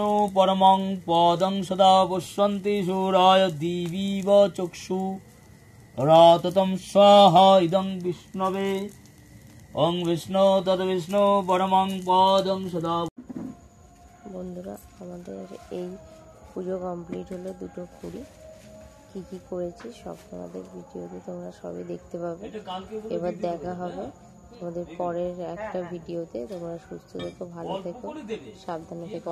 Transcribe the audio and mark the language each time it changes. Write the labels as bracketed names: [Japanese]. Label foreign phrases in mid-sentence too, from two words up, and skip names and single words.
[Sanskrit] परमं पदं सदा पश्यन्ति सूराय दिवीव चक्षु राततं स्वाहा इदं विष्णवे। ओं विष्णु तद्विष्णु परमं पदं सदा। [Bangla] বন্ধুরা, আমাদের এই পুজো কমপ্লিট হলো, দুটো কুড়ি। কি কি করেছি সব তোমাদের ভিডিওতে তোমরা সবই দেখতে পাবে। এবার দেখা হবে তোমাদের পরের একটা ভিডিওতে। তোমরা সুস্থ থেকো, ভালো থেকো, সাবধানে থেকো।